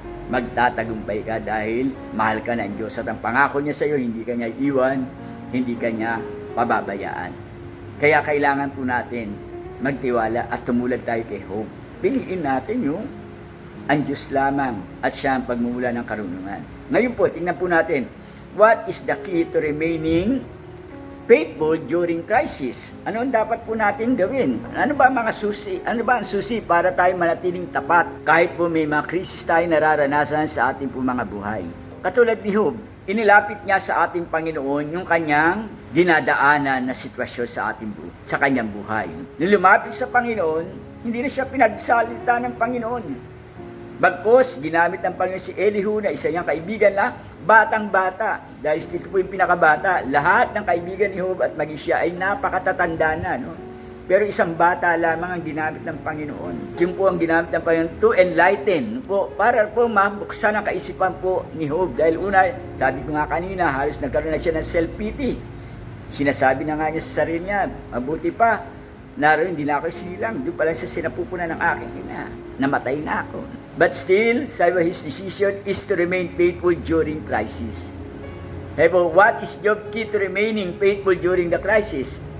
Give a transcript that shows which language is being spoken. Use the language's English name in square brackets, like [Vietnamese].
[Filipino] Magtatagumpay ka dahil mahal ka ng Diyos. At ang pangako niya sa iyo, hindi ka niya iwan, hindi ka niya pababayaan. Kaya kailangan po natin magtiwala at tumulad tayo kay Job. Piliin natin yung ang Diyos lamang at siya ang pagmumula ng karunungan. Ngayon po, tingnan po natin [English] what is the key to remaining faithful during crisis? [Filipino] Ano ang dapat po natin gawin? Ano ba ang susi para tayo manatiling tapat kahit po may mga krisis tayo nararanasan sa ating po mga buhay? Katulad ni Job, inilapit niya sa ating Panginoon yung kanyang dinadaanan na sitwasyon sa kanyang buhay. Nung lumapit sa Panginoon, hindi na siya pinagsalita ng Panginoon. Bagkus, ginamit ng Panginoon si Elihu na isa niyang kaibigan na batang-bata. Dahil ito po yung pinakabata. Lahat ng kaibigan ni Job at maging siya ay napakatatanda na. No? Pero isang bata lamang ang ginamit ng Panginoon. Yung po ang ginamit ng Panginoon [English] to enlighten. [Filipino] Po, para po mabuksan ang kaisipan po ni Job. Dahil una, sabi ko nga kanina, halos nagkaroon na siya ng self-pity. Sinasabi na nga niya sa sarili niya, mabuti pa, naroon, hindi na ako sinilang. Doon pala sa sinapupunan ng aking ina. Namatay na ako. [English] But still, sabi his decision is to remain faithful during crisis. Therefore, what is Job's key to remaining faithful during the crisis?